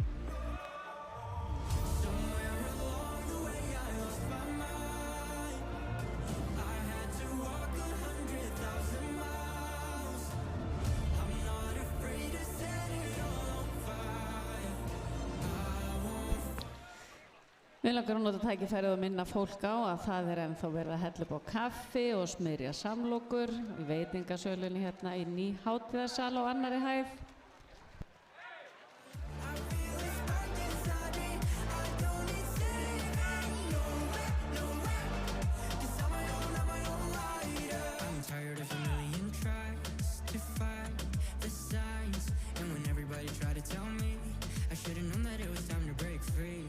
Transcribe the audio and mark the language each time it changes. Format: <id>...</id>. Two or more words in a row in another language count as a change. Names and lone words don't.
<en>Somewhere along the way I lost my mind. I had to walk 100,000 miles. I'm not afraid to set it all on fire.</en> <is>Við langar að nota tækifærið og minna fólk á að það er ennþá verið að hella upp á kaffi og smyrja samlokur í veitingasölunni hérna í Nýhátíðarsal á annarri hæð.</is> <en>I'm tired of a million tries to fight the signs. And when everybody tried to tell me, I should've known that it was time to break free.</en>